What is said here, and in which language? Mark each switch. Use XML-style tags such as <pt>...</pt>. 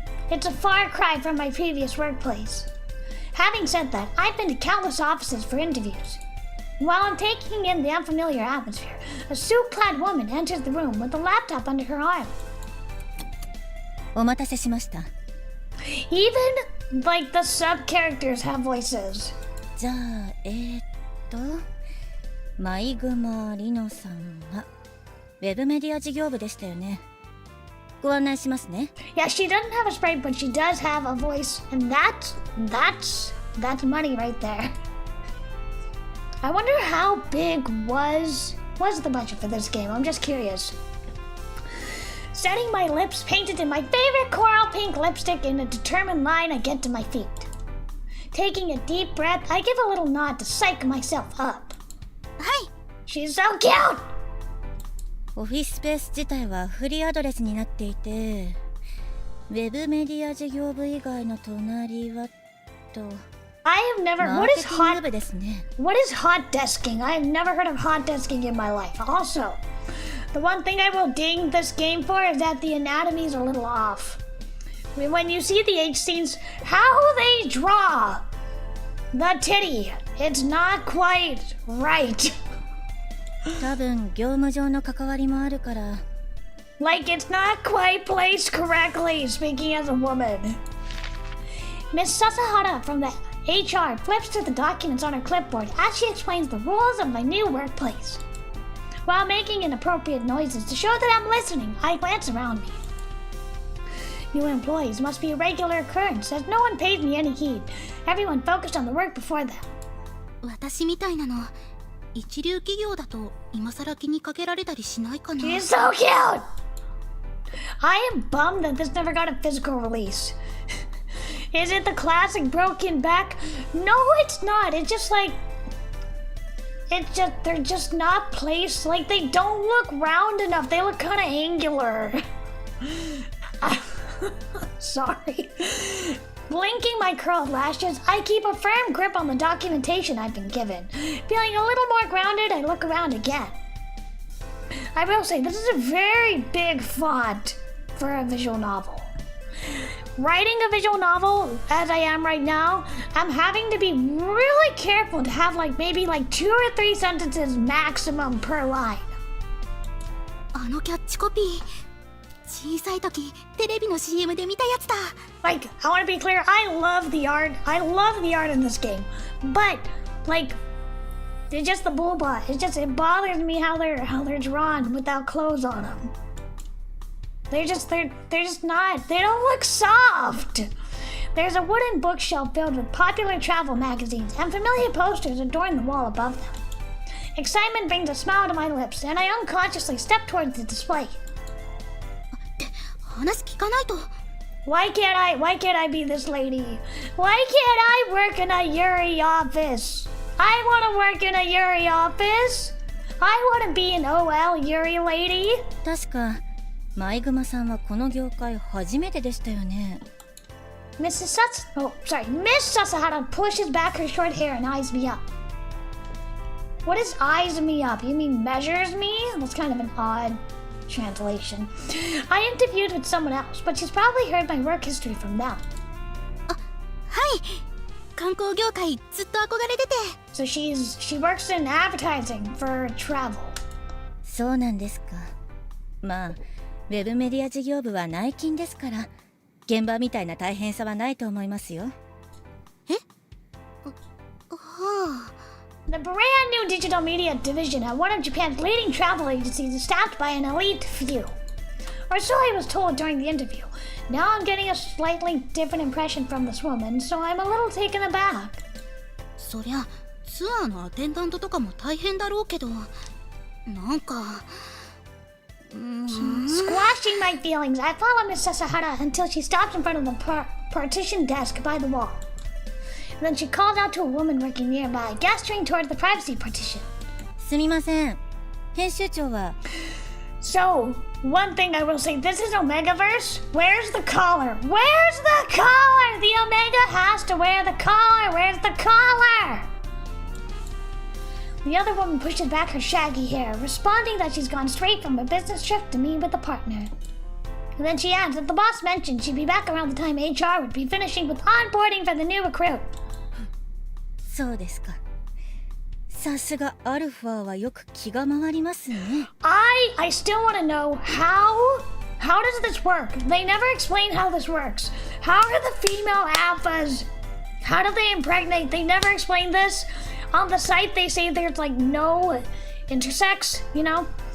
<en>It's a far cry from my previous workplace. Having said that, I've been to countless offices for interviews. While I'm taking in the unfamiliar atmosphere, a suit-clad woman enters the room with a laptop under her arm.</en> <ja>お待たせしました。</ja> <en>Even, like, the sub-characters have voices.</en> <ja>じゃあ、マイグマリノさんはウェブメディア事業部でしたよね。ご案内しますね。</ja> <en>Yeah, she doesn't have a sprite, but she does have a voice, and that's money right there. I wonder how big was the budget for this game. I'm just curious. Setting my lips painted in my favorite coral pink lipstick in a determined line, I get to my feet. Taking a deep breath, I give a little nod to psych myself up. Hi. She's so cute!</en> <ja>オフィススペース自体はフリーアドレスになっていて、ウェブメディア事業部以外の隣はと。</ja> <en>I have never. What is hot desking? I have never heard of hot desking in my life. Also, the one thing I will ding this game for is that the anatomy is a little off. when you see the H scenes, how they draw the titty, it's not quite right.</en> <ja>多分業務上の関わりもあるから。</ja> <en>Like it's not quite placed correctly, speaking as a woman. Miss Sasahara from the HR flips through the documents on her clipboard as she explains the rules of my new workplace. While making inappropriate noises to show that I'm listening, I glance around me. New employees must be a regular occurrence, as no one pays me any heed. Everyone focused on the work before them.</en> <ja>私みたいなの一流企業だと今さら気にかけられたりしないかな。</ja> <en>She's so cute! I am bummed that this never got a physical release. Is it the classic broken back? No, it's not. It's just like... they're just not placed. Like, they don't look round enough. They look kind of angular. Sorry. Blinking my curled lashes, I keep a firm grip on the documentation I've been given. Feeling a little more grounded, I look around again. I will say, this is a very big font for a visual novel. Writing a visual novel, as I am right now, I'm having to be really careful to have maybe 2 or 3 sentences maximum per line.</en> <ja>あのキャッチコピー小さい時テレビの CM で見たやつだ。</ja> <en>Like, I want to be clear, I love the art. I love the art in this game. But, it's just the boba. It bothers me how they're drawn without clothes on them. They're just not, they don't look soft. There's a wooden bookshelf filled with popular travel magazines and familiar posters adorn the wall above them. Excitement brings a smile to my lips, and I unconsciously step towards the display.</en> <ja>話聞かないと。</ja> <en>Why can't I be this lady? Why can't I work in a Yuri office? I want to work in a Yuri office. I want to be an OL Yuri lady.</en> <ja>確かマイグマさんはこの業界初めてでしたよね。</ja> <en>Miss Sasahara pushes back her short hair and eyes me up. What is eyes me up? You mean measures me? That's kind of an odd translation. I interviewed with someone else, but she's probably heard my work history from them.</en> <ja>はい。観光業界ずっと憧れてて。</ja> <en>So she works in advertising for travel.</en> <ja>そうなんですか。まあ、ウェブメディア事業部は内勤ですから、現場みたいな大変さはないと思いますよ。え？はあ。</ja> <en>The brand new digital media division at one of Japan's leading travel agencies is staffed by an elite few. Or so I was told during the interview. Now I'm getting a slightly different impression from this woman, so I'm a little taken aback.</en> <ja>そりゃツアーのアテンダントとかも大変だろうけど、なんか。</ja> <en>Squashing my feelings, I follow Miss Sasahara until she stops in front of the partition desk by the wall. Then she calls out to a woman working nearby, gesturing toward the privacy partition.</en> <ja>すみません。編集長は。</ja> <en>So, one thing I will say, this is Omegaverse. Where's the collar? Where's the collar? The Omega has to wear the collar. Where's the collar? The other woman pushes back her shaggy hair, responding that she's gone straight from a business trip to meet with a partner. And then she adds that the boss mentioned she'd be back around the time HR would be finishing with onboarding for the new recruit.</en> <ja>そうですか。さすがアルファはよく気が回りますね。</ja> <en>I still want to know how does this work? They never explain how this works. How are the female alphas? How do they impregnate? They never explain this. On the site they say there's no intersex, you know?</en>